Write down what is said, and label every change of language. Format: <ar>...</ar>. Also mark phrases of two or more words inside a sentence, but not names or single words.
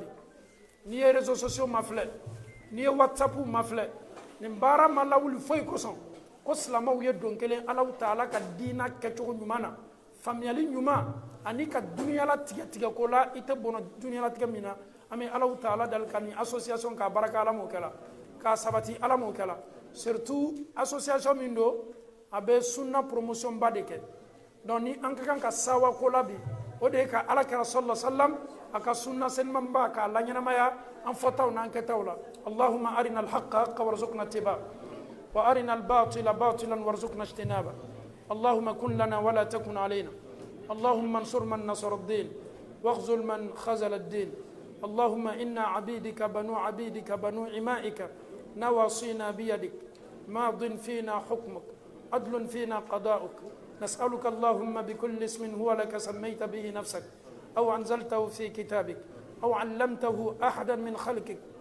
<bm>N'i ye</bm> <fr>réseaux sociaux</fr> <bm>mafilɛ, n'i ye WhatsApp mafilɛ, nin baara ma lawuli foyi kosɔn ko silamɛw ye don kelen Alahu Taala ka diina kɛcogo ɲuman na, faamuyali ɲuman ani ka duniyalatigɛ tigɛ ko la i tɛ bɔnɔ duniyalatigɛ min na. An bɛ Alahu Taala dali ka nin association k'a baraka Ala m'o kɛ la, k'a sabati Ala m'o kɛ la. Surtout association min don a bɛ sunna promotion ba de kɛ. Donc ni an ka kan ka sawa ko la bi o de ye ka Alakira</bm> <ar>صلى الله عليه وسلم</ar> <bm>a ka sunna senuman ba k'a la ɲɛnamaya an fɔtaw n'an kɛtaw la.</bm> <ar>اللهم أرنا الحق حقا وارزقنا اتباعه وأرنا الباطل باطلا وارزقنا اجتنابه. اللهم كن لنا ولا تكن علينا. اللهم انصر من نصر الدين واخذل من خذل الدين. اللهم إنا عبيدك بنو عبيدك بنو إمائك نواصينا بيدك ماض فينا حكمك عدل فينا قضاؤك نسألك اللهم بكل اسم هو لك سميت به نفسك أو أنزلته في كتابك أو علمته أحدا من خلقك</ar>